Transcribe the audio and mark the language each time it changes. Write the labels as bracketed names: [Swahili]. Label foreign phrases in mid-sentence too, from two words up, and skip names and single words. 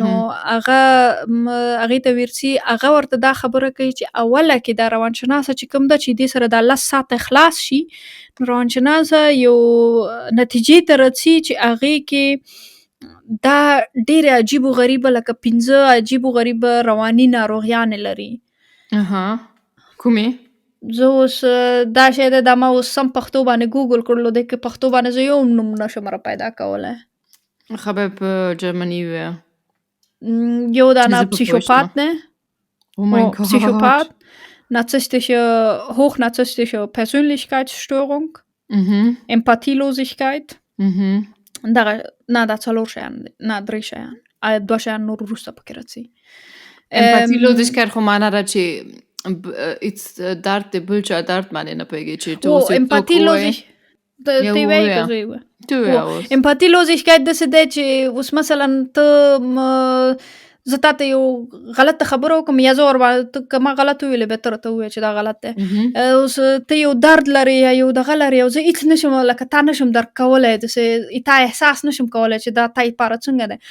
[Pashto] نو هغې ته ورځي، هغه ورته دا خبره کوي چې اوله کې دا روانشناسه چې کوم ده چې دې سره دا 10 ساعته خلاص شي، روانشناسه یو نتیجې ته رسي چې هغې کې دا ډېرې عجیب و غریبه لکه 15 عجیب و غریبه رواني ناروغیانې لري. کومې؟ زه اوس دا شی دی دا ما اوس سم پښتو باندې ګوګل کړلو دی، که پښتو باندې زه یو نوم نشم را پیدا کولی. خبر په جرمني وی یو دا Psychopath, ne? [German] Oh mein Gott. Psychopath, hochnarziссtische Persönlichkeitsstörung, Empathielosigkeit. [Pashto] دا څلور شیان دي، نه 3 شیان، 2 شیان نور وروسته پکې راځي. Empathielosigkeit خو معنا ده چې درد د بل چا درد باندې نه پوهېږي چې ته اوس Empathielosigkeit داسې دی چې اوس مثلا ته زه تا ته یو غلطه خبره وکړم یا زه ورباندې که ما غلط وویلې بیا ته راته ووایې چې دا غلط دی، اوس ته یو درد لرې یا یو دغه لرې او زه هېڅ نشم لکه تا نشم درک کولی، داسې تا احساس نشم کولی چې دا تا لپاره څنګه دی.